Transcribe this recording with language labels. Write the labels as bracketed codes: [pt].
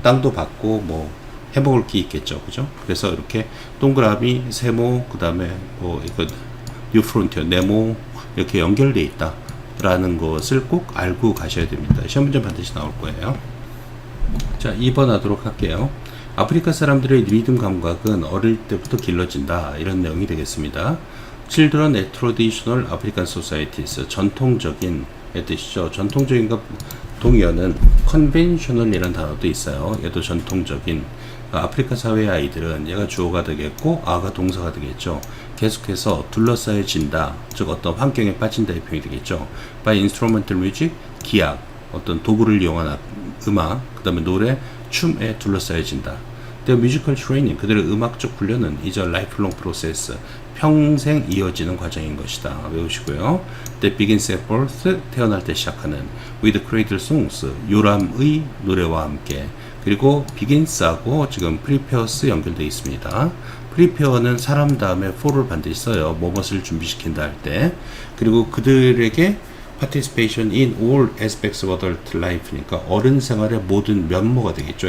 [ko] 땅도 받고 뭐 해먹을 게 있겠죠. 그죠? 그래서 이렇게 동그라미, 세모, 그다음에 뭐 이거 New frontier, 네모 이렇게 연결돼 있다라는 것을 꼭 알고 가셔야 됩니다. 시험 문제 반드시 나올 거예요. 자, 2번 하도록 할게요. 아프리카 사람들의 리듬 감각은 어릴 때부터 길러진다. 이런 내용이 되겠습니다. [en] Children at traditional African societies. [ko] 전통적인 뜻이죠. 전통적인과 동의어는 conventional이라는 단어도 있어요. 얘도 전통적인. 아프리카 사회의 아이들은 얘가 주어가 되겠고 아가 동사가 되겠죠. 계속해서 둘러싸여진다. 즉 어떤 환경에 빠진다의 표현이 되겠죠. [en] By instrumental music, [ko] 기악, 어떤 도구를 이용한 음악, 그 다음에 노래, 춤에 둘러싸여진다. [en] Their musical training, [ko] 그들의 음악적 훈련은 [en] is a lifelong process, [ko] 평생 이어지는 과정인 것이다. 외우시고요. [en] That begins at birth, [ko] 태어날 때 시작하는 [en] with cradle songs, [ko] 요람의 노래와 함께. 그리고 begins하고 지금 prepares 연결되어 있습니다. prepare는 사람 다음에 for를 반드시 써요. 무엇을 준비시킨다 할 때. 그리고 그들에게 [en] participation in all aspects of adult life [ko] 니까 어른 생활의 모든 면모가 되겠죠.